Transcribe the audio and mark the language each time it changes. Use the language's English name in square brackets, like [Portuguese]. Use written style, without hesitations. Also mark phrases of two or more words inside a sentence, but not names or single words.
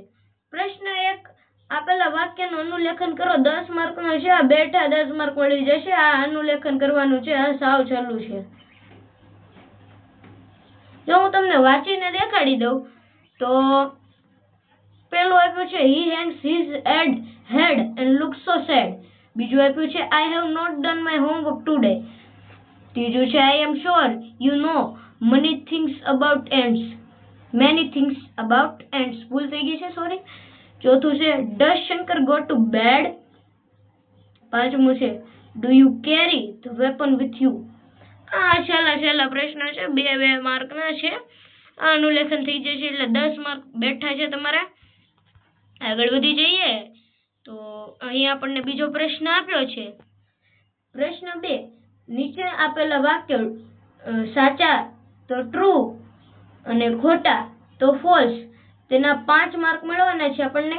[Gujarati] પ્રશ્ન 1, આપેલા વાક્યનું અનુલેખન કરો। 10 માર્કનો છે। આ બેઠા 10 માર્ક મળી જશે। આ અનુલેખન કરવાનું છે। આ સાવ સહેલું છે। જો હું તમને વાંચીને દેખાડી દઉં તો પેલું આપ્યું છે [English] he hangs his head and looks so sad। [Gujarati] બીજું આપ્યું છે [English] I have not done my homework today। [Gujarati] ત્રીજું છે [English] I am sure you know many things about ants। [Gujarati] ભૂલ થઈ ગઈ છે, સોરી। ચોથું છે [English] does Shankar go to bed। [Gujarati] પાંચમું છે [English] do you carry the weapon with you। [Gujarati] આ છેલ્લા પ્રશ્ન છે, 2 માર્કના છે। આ અનુલેખન થઈ જશે એટલે 10 માર્ક બેઠા છે તમારા। આગળ વધી જઈએ તો અહીં આપણને બીજો પ્રશ્ન આપ્યો છે। પ્રશ્ન 2, નીચે આપેલા વાક્ય સાચા તો ટ્રુ અને ખોટા તો ફોલ્સ, તેના 5 માર્ક મળવાના છે આપણને।